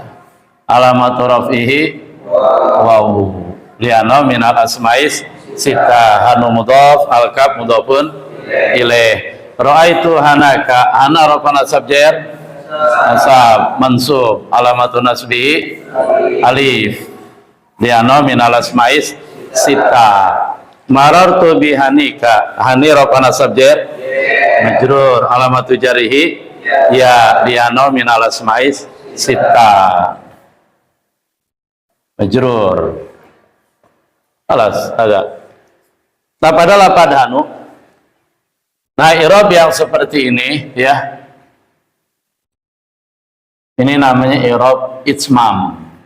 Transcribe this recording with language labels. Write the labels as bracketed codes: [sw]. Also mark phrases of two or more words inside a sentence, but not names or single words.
[ar] علامة رفعه واو لأنه من الأسماء الستة. هنو مضاف الكاف مضاف إليه. رأيت هنك. هنا رفع نصب جر نصب منصوب. علامة نصبه ألف لأنه من الأسماء الستة. مررت بهنك. هني رفع نصب جر مجرور. علامة جره ياء لأنه من الأسماء الستة. [id] Majrur. Alas, agak. Nah, pada lapad hanu. Nah, i'rab yang seperti ini, ya. Ini namanya [ar] إعراب إتمام.